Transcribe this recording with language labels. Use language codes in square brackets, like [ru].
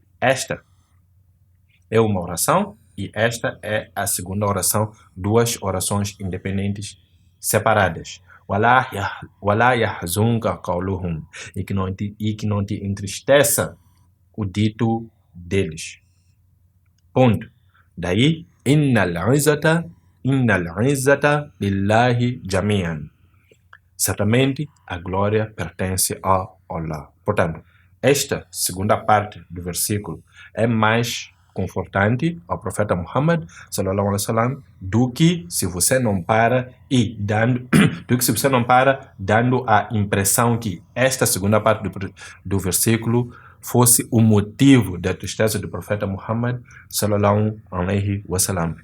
[pt] Esta é uma oração e esta é a segunda oração, duas orações independentes separadas. [ar] وَلَا يَحْزُنْكَ قَوْلُهُمْ, [pt] e que não te entristeça o dito deles. Ponto. [ar] Daí, إِنَّ الْعِزَّةَ لِلَّهِ جَمِيعًا. [pt] Certamente a glória pertence a Allah. Portanto, esta segunda parte do versículo é mais confortante ao profeta Muhammad sallallahu alaihi wasallam do que se você não para dando a impressão que esta segunda parte do versículo fosse o motivo da tristeza do profeta Muhammad sallallahu alaihi wasallam.